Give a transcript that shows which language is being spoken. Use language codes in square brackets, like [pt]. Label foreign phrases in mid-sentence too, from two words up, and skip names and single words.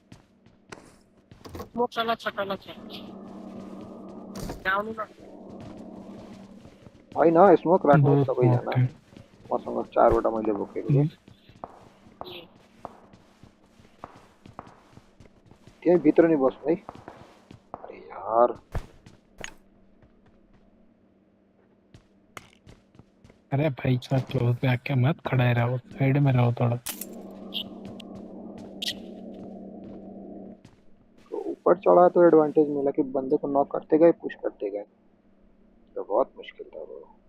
[hi] स्मोक चला [ne] भाइ न स्मोक राख्नु सबैजना। मसँग 4 वटा मैले बोकेको छु। त्यही भित्र नि बस्नु है। [hi] अरे यार अरे भाई साहब क्लोज पे आके मत खड़ा ही रहो, साइड में रहो थोड़ा। तो ऊपर चढ़ा तो एडवांटेज मिला कि बंदे को नॉक करते गए, पुश करते गए, तो बहुत मुश्किल था वो।